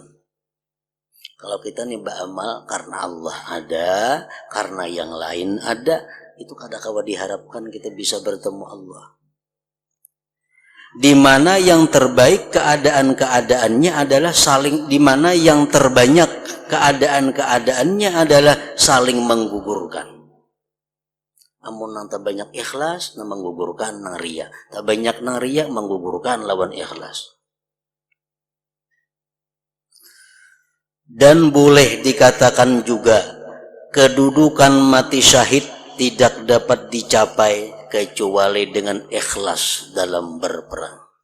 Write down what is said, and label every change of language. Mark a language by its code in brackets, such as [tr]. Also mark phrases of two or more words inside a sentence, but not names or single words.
[id] Kalau kita nih beramal karena Allah ada, karena yang lain ada, itu kadang-kadang diharapkan kita bisa bertemu Allah. Di mana yang terbaik keadaan-keadaannya adalah saling, di mana yang terbanyak keadaan-keadaannya adalah saling menggugurkan. [bjn] Amun nang terbanyak ikhlas, nang menggugurkan nang riya. Tak banyak nang riya, menggugurkan lawan ikhlas. [id] Dan boleh dikatakan juga kedudukan mati syahid tidak dapat dicapai kecuali dengan ikhlas dalam berperang.